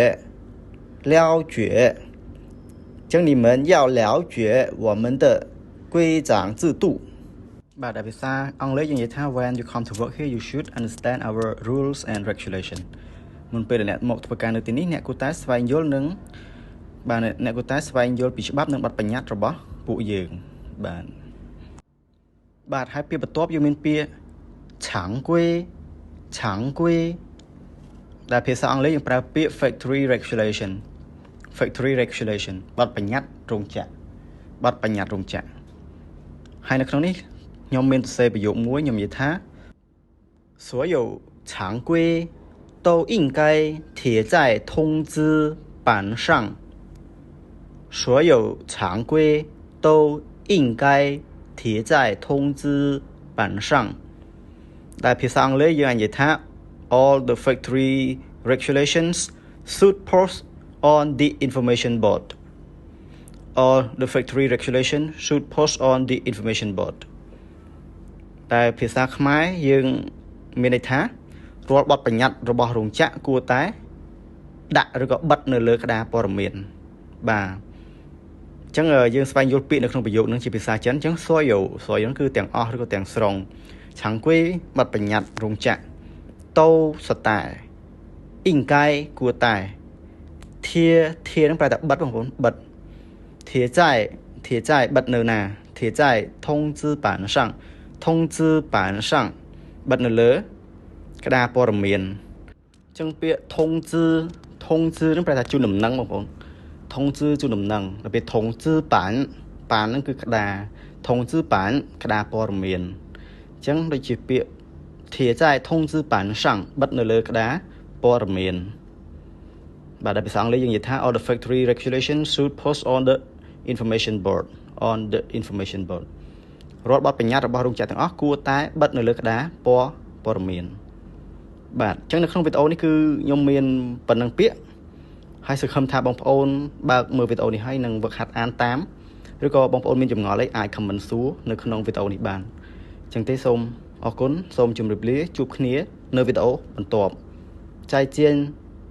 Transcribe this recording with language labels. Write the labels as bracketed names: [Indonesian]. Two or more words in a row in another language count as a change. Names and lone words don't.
[Khmer] ចឹង [Chinese] 你们要了解我们的规章制度 [Khmer] បាទដែលភាសាអង់គ្លេសយើងនិយាយថា [English] when you come to work here you should understand our rules and regulation [Khmer] មុនពេលអ្នកមកធ្វើការនៅទីនេះអ្នកគួរតែស្វែងយល់និងបាទអ្នកគួរតែស្វែងយល់ពីច្បាប់និងបទបញ្ញត្តិរបស់ពួកយើង បាទហើយពាក្យបន្ទាប់យើងមានពាក្យ常规ដែលភាសាអង់គ្លេសយើងប្រើពាក្យ [English] factory regulation [Khmer] បទបញ្ញត្តិរោងចក្រហើយនៅក្នុងនេះខ្ញុំមានសរសេរប្រយោគមួយខ្ញុំនិយាយថា [Chinese] 所有常规都应该贴在通知板上所有常规都应该贴在通知板上 [Khmer] ដែលភាសាអង់គ្លេសយើងនិយាយថា [English] all the factory regulations should post on the information board all the factory regulation should post on the information board [Khmer] តែភាសាខ្មែរយើងមានន័យថា រាល់បទបញ្ញត្តិរបស់រោងចក្រគួរតែដាក់ឬក៏បិទនៅលើក្តារព័ត៌មានបាទអញ្ចឹងយើងស្វែងយល់ពាក្យនៅក្នុងប្រយោគនឹងជាភាសាចិនអញ្ចឹង所有ហ្នឹងគឺទាំងអស់ឬក៏ទាំងស្រុង常规បទបញ្ញត្តិរោងចក្រ都是តែ应该គួរតែធានឹងប្រែថាបិទបងប្អូនបិទ [Chinese] 贴在 [Khmer] បិទនៅណា [Chinese] 贴在通知板上 [Khmer] បិទនៅលើក្តារព័ត៌មានអញ្ចឹងពាក្យ通知នឹងប្រែថាជូនដំណឹងបងប្អូន通知ជូនដំណឹងដល់ពេល通知板ហ្នឹងគឺក្តារ通知板ក្តារព័ត៌មានអញ្ចឹងដូចជាពាក្យ [Chinese] 贴在通知板上 [Khmer] បិទនៅលើក្តារព័ត៌មានបាទដែលភាសាអង់គ្លេសយើងនិយាយថា [English] all the factory regulations should post on the information board [Khmer] រាល់បទបញ្ញត្តិរបស់រោងចក្រទាំងអស់គួរតែបិទនៅលើក្តារព័ព័ត៌មានបាទអញ្ចឹងនៅក្នុងវីដេអូនេះគឺខ្ញុំមានប៉ុណ្ណឹងពាក្យហើយសង្ឃឹមថាបងប្អូនបើកមើលវីដេអូនេះហើយនឹងវឹកហាត់អានតាមឬក៏បងប្អូនមានចម្ងល់អីអាច comment សួរនៅក្នុងវីដេអូនេះបានអញ្ចឹងទេសូមអរគុណសូមជម្រាបលាជួបគ្នានៅវីដេអូបន្ទាប់再见